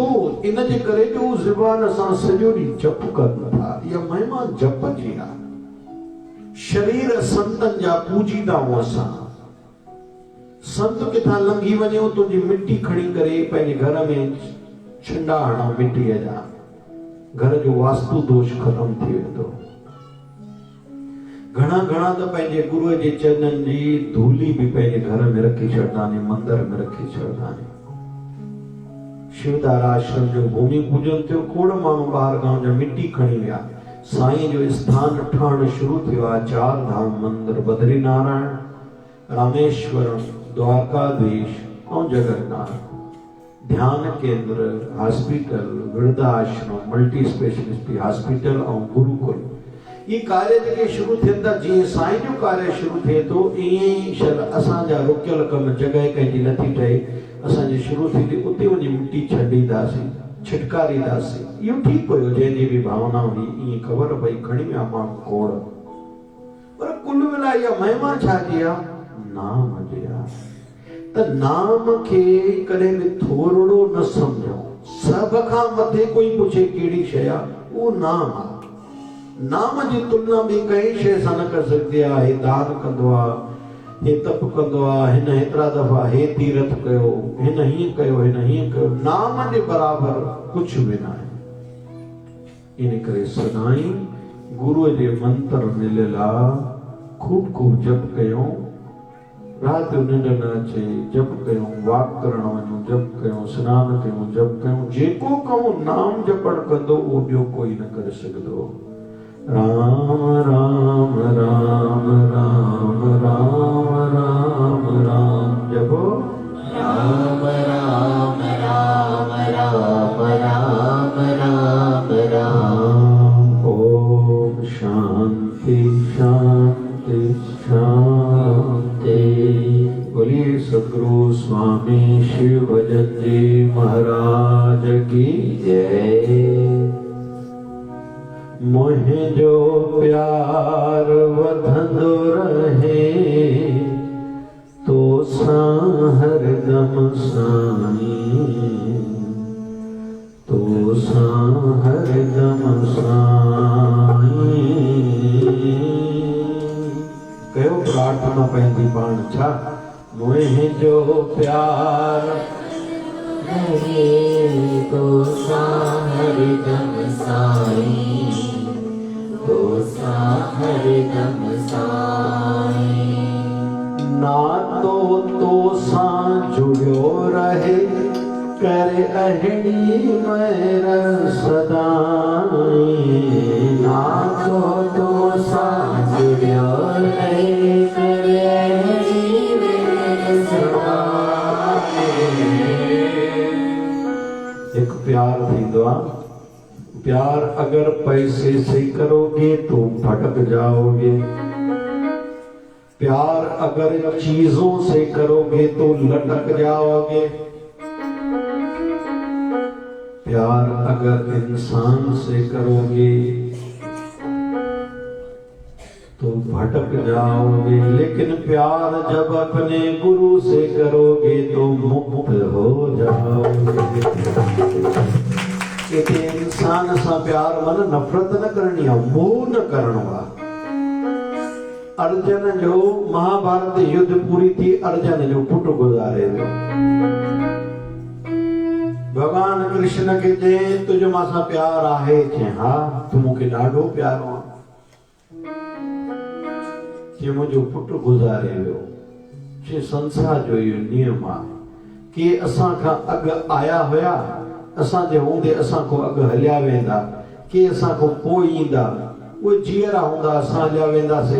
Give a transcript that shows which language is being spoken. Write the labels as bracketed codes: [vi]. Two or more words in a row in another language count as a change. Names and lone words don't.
[sd] इन जे करे जो ज़ुबान सां सॼो ॾींहुं जप कनि था। इहा महिमा जप जी आहे। शरीर संतनि जा पूजीदाऊं असां। संत किथां लंघी वञो, तुंहिंजी मिटी खणी करे पंहिंजे घर में छंडा हणा मिटीअ जा, घर जो वास्तु दोष ख़तम थी वेंदो। घणा घणा तो पंहिंजे गुरुअ जे चरणनि जी धूली भी पंहिंजे घर में रखी छॾंदा आहिनि, मंदिर में रखी छॾंदा आहिनि। शिवदार आश्रम जो भूमि पूजन थियो, खोड़ माण्हू ॿाहिरि गांव जा मिटी खणी विया, साईं जो स्थान ठहण शुरू थियो आहे। [hi] 4 धाम मंदिर, बद्री नारायण, रामेश्वरम, द्वारकाधीश और जगन्नाथ, ध्यान केंद्र, हॉस्पिटल, वृद्धाश्रम, [en] multi speciality hospital [hi] और गुरुकुल। [sd] ये कार्य जेके शुरू थियनि था, जीअं साईं जो कार्य शुरू थिए थो ईअं ई शल असांजा रुकियल कम जॻह कंहिंजी नथी ठहे, असांजी शुरू थींदी उते वञी मिटी छॾींदासीं, छिटकारींदासीं। इहो ठीकु हुयो, जंहिंजी बि भावना हुई, ईअं ख़बर पई खणी विया माण्हू खोड़, पर कुल मिलाए इहा महिमा छाजी आहे? नाम जी आहे। त नाम खे कॾहिं बि थोरो न सम्झो। सभ खां मथे कोई पुछे कहिड़ी शइ आहे, उहो नाम आहे। नाम जी तुलना ॿी कंहिं शइ सां न करे सघिजे आहे। हे दान कंदो आहे, हे तप कंदो आहे, हिन हेतिरा दफ़ा हे तीरथ कयो, हिन हीअं कयो, हिन हीअं कयो, नाम जे बराबर कुझु बि न आहे। इन करे सदाईं गुरुअ जे मंत्र मिलियल आहे, खूब खूब जप कयूं, राति जो निंड न अचे, जप कयूं, वाक करण वञूं, जप कयूं, सनान कयूं, जप कयूं। जेको कमु नाम जपण कंदो उहो ॿियो कोई न करे सघंदो। राम राम राम राम राम राम राम जपो, राम राम राम राम राम राम राम। [sa] ओम शांति शांति शांति। [hi] बोलिए सद्गुरु स्वामी शिव भजन जी महाराज की जय। [sd] मोहे जो प्यार वधंदो रहे, तो सां हरदम साईं, तो सां हरदम साईं। कयो प्रार्थना पंहिंजी पाण छा? मोहे जो प्यार रहे, तो सां हरदम साईं, तो सां हरदम साईं। नातो तो सां जुड़ियो रहे, करे अहिड़ी मेर सदाई। नातो तो सां जुड़ियो रहे, करे अहिड़ी मेर सदाई। एक प्यार थींदो आहे। [hi] प्यार अगर पैसे से करोगे तो भटक जाओगे, प्यार अगर चीजों से करोगे तो लटक जाओगे, प्यार अगर इंसान से करोगे तो भटक जाओगे, लेकिन प्यार जब अपने गुरु से करोगे तो मुक्त हो जाओगे। [sd] इते इंसान सां प्यार मन नफ़रत न करणी आहे, मोह न करणो आहे। अर्जुन जो महाभारत युद्ध पूरी थी, अर्जुन जो पुटु गुज़ारे वियो। भगवान कृष्ण खे चई तुझ मां प्यार आहे? चई हा, तूं मूंखे ॾाढो प्यारो आहे। चई मुंहिंजो पुटु गुज़ारे वियो। चई संसार जो इहो नियम आहे कि असां खां अॻु आया हुया, असांजे हूंदे असां खां अॻु हलिया वेंदा, के असां खां पोइ ईंदा, उहे जीअरा हूंदा, असां हलिया वेंदासीं।